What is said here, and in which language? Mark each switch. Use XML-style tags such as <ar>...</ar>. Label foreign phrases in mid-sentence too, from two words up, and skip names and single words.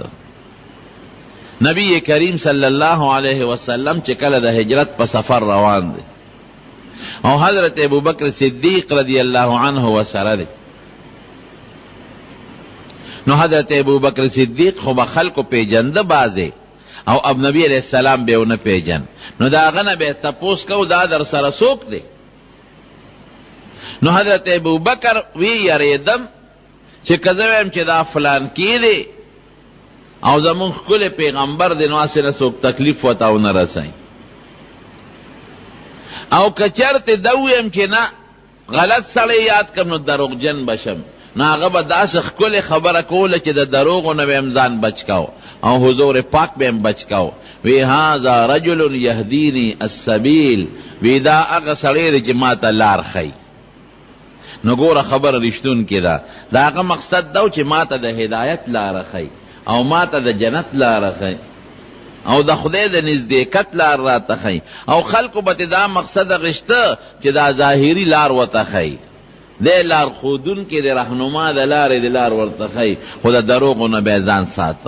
<ps>نبی کریم صلی الله علیه وسلم چې کله د هجرت په سفر روان دی او حضرت ابوبکر صدیق رضی الله عنه ورسره دی، نو حضرت ابوبکر صدیق خو به خلکو پیژنده بازی او اب نبی علیہ السلام به ونه پیژن، نو دا هغه نه به تپوس کو دا در سره څوک دی. نو حضرت ابوبکر وی یریدم چې که زه وایم چې دا فلان کی دی او زمون ښکلی پیغمبر دی نو هسې نه څوک تکلیف ورته ونه رسوي، او که چېرته ده ویم چې نه غلط سړی یاد کړم نو دروغجن به شم، نو هغه به داسې ښکلې خبره کوله چې د دروغو نه به یم ځان بچ کو او حضور پاک به یم بچ کو. وی</ps> <ar>هذا رجل یهدینی السبیل،</ar> <ps>وی دا هغه سړی دی چې ما ته لار ښیي. نو ګوره خبره رښتونکې ده، د هغه مقصد دا و چې ما ته د هدایت لاره ښیي او ما ته د جنت لاره ښیي او د خدای د نزدېکت لار راته ښیي، او خلکو به دا مقصد اخیسته چې دا ظاهري لار ورته ښیي، دی لار ښودونکې د رهنما د لارې د لار ورته ښیي، خو د دروغو نه به یې ځان ساته.</ps>